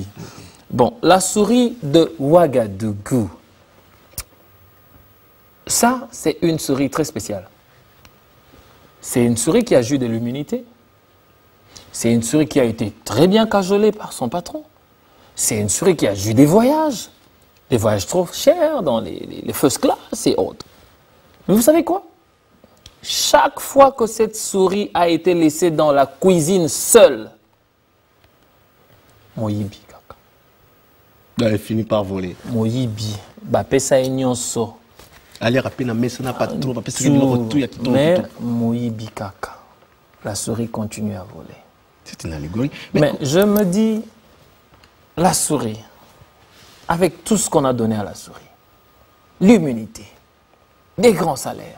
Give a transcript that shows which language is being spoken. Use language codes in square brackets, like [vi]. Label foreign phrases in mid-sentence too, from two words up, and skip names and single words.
[fr] Bon, la souris de Ouagadougou, ça, c'est une souris très spéciale. C'est une souris qui a joué de l'immunité. C'est une souris qui a été très bien cajolée par son patron. C'est une souris qui a joué des voyages trop chers dans les first class et autres. Mais vous savez quoi? Chaque fois que cette souris a été laissée dans la cuisine seule, [ln] Moyibi kaka. [fr] Elle finit par voler. [ln] Moyibi, bapesa enyonso. [fr] Allez rapide, mais ça n'a pas trop. [ln] Mais Moyibi kaka, [fr] la souris continue à voler. C'est une allégorie. Mais je me dis, la souris, avec tout ce qu'on a donné à la souris, l'immunité, des grands salaires.